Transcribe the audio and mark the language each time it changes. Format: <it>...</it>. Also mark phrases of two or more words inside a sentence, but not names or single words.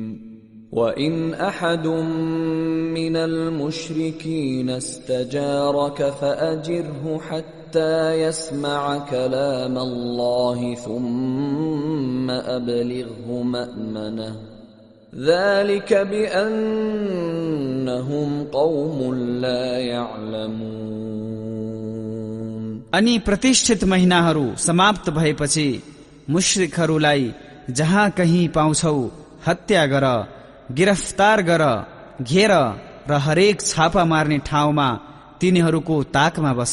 <ar>وإن أحد من المشركين استجارك فأجره حتى يسمع كلام الله ثم أبلغه مأمنه ذلك بأنهم قوم لا يعلمون।</ar> <ne>अनि प्रतिष्ठित महिनाहरू समाप्त भएपछि मुश्रिकहरूलाई जहाँ कहीँ पाउँछौ हत्या गर, गिरफ्तार गर, घेर र हरेक छापा मार्ने ठाउँमा तिनीहरूको ताकमा बस।</ne>